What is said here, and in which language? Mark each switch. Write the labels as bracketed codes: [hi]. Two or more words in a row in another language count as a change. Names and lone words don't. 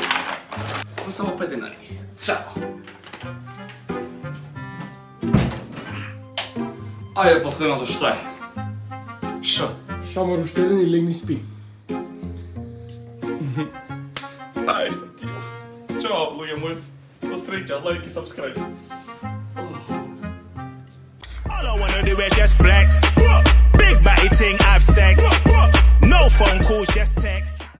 [mk] За само 5 денари. Чао. Ајде последното што е? Ш. Шамар уште еден и легни спи. Ајде ти. Чао, луѓе мои. Со среќа, лайк и сабскрајб. [en] All I wanna do is just flex. Big body thing, I've sex. No phone calls, just text.